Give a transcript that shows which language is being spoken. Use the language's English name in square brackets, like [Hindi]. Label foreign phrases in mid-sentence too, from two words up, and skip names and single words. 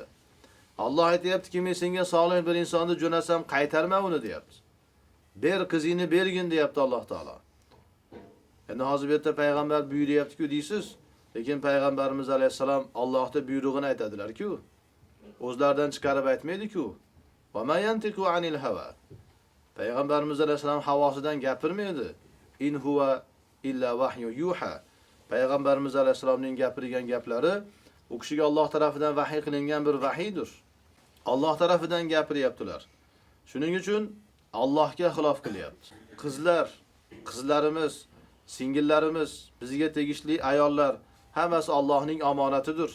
[Uzbek] Alloh aytayaptiki, men senga solih bir insonni jo'nasam qaytarma uni deyapti. Ber qizingni bergin deyapti Alloh taolo. Endi hozir bu yerda payg'ambar buyuryapti-ku deysiz, lekin payg'ambarimiz alayhisalom Allohning buyrug'ini aytadilar-ku. O'zlaridan chiqarib aytmaydi-ku. [Arabic] وما ينطق عن الهوى. [Uzbek] Payg'ambarimiz alayhisalom havosidan gapirmaydi. [Arabic] إن هو إلا وحي يوحى. [Uzbek] Payg'ambarimiz alayhisalomning gapirgan gaplari u kishiga Alloh tarafidan vahiy qilingan bir vahiydir. Alloh tarafidan gapiryaptilar. Shuning uchun Allohga xilof qilyapti. Qizlarimiz, singillarimiz, bizga tegishli ayollar hammasi Allohning omonatidir.